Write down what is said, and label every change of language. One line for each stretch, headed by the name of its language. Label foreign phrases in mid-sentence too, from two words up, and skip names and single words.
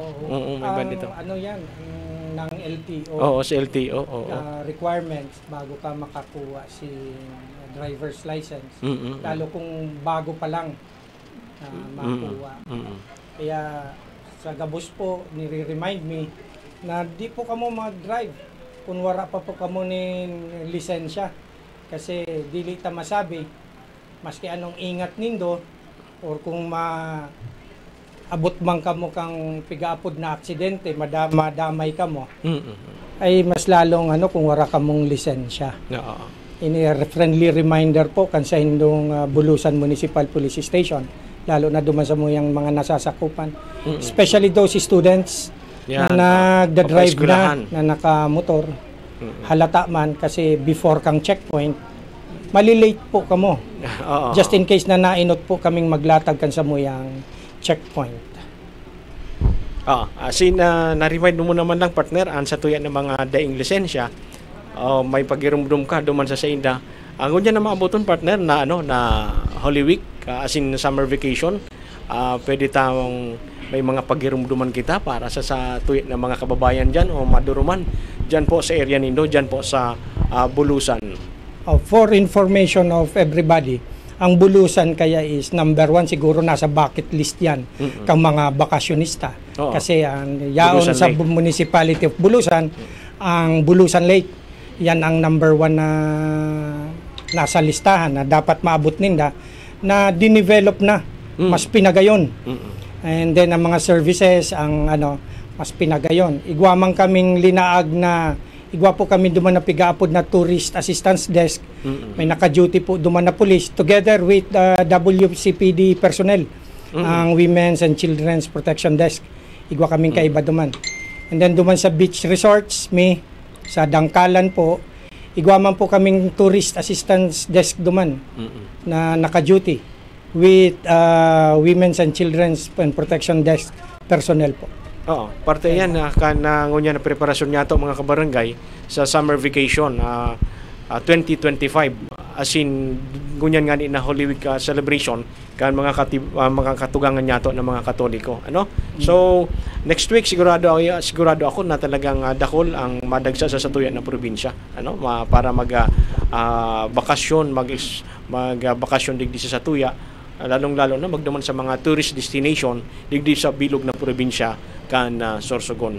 Filipino: May bayad ito. Yan, ng LTO. Sa LTO. Requirements bago ka makakuha si
English: driver's license.
Filipino: Lalo kung bago pa lang makuha.
Bikol: Kaya sa gabos po, nire-remind me na di po kamo mag-drive kung wala pa po kamo ni lisensya. Kasi dili ta masabi, maski anong ingat nindo, or kung abot man kamo kang pigaapod na aksidente, madamay kamo, ay mas lalong kung wala kamong lisensya. Ini
English: friendly reminder
Bikol: po kan sa indong Bulusan Municipal Police Station, lalo na duman sa muyang mga nasasakupan,
English: especially those students
Bikol: Yan, na nagda-drive papaeskulahan. na nakamotor. Halata man kasi before kang checkpoint, malilate po kamo. Oo.
English: Just in case
Bikol: na nainot po kaming maglatag kan sa muyang checkpoint. Na-remind mo naman lang partner ang sa tuya ng mga daing lisensya, may pagirumdum ka duman sa inda. Ang unya na maabuton partner na na Holy Week, as in
English: summer vacation,
Bikol: pwede tayong may mga pagirumduman kita para sa tuya ng mga kababayan diyan o maduruman diyan po sa area nindo, diyan po sa Bulusan.
English: For information of everybody,
Bikol: ang Bulusan kaya is number 1 siguro nasa
English: bucket list
Bikol: yan kang mga bakasyonista. Oo. Kasi ang yaon Bulusan sa Lake.
English: municipality of Bulusan,
Bikol: ang Bulusan Lake, yan ang number 1 na nasa listahan na dapat maabot ninda na dinevelop na, mas pinagayon.
English: And then
Bikol: ang mga services, ang mas pinagayon. Igwa man kaming linaag na igwa po kami duman na pigaapod na
English: tourist assistance desk.
Bikol: May naka-duty po duman na police
English: together with WCPD personnel,
Bikol: ang Women's and Children's Protection Desk. Igwa kaming kaiba duman.
English: And then
Bikol: duman sa
English: beach resorts,
Bikol: sa Dangkalan po, igwa man po kaming
English: tourist assistance desk
Bikol: duman na naka-duty
English: with Women's and Children's Protection Desk personnel
Bikol: po. Oo, parte yan na ngunya na preparasyon niya mga kabarangay sa
English: summer vacation 2025, as in
Bikol: ngunyan nga ni na
English: Holy Week celebration
Bikol: kan mga katugangan niyato ng mga Katoliko,
English: So next week
Bikol: sigurado ako na talagang dakol ang madagsa sa satuyan na probinsya, para bakasyon, bakasyon digdi sa Satuya, lalong-lalo na magduman sa mga
English: tourist destination
Bikol: digdi sa bilog na probinsya kan Sorsogon.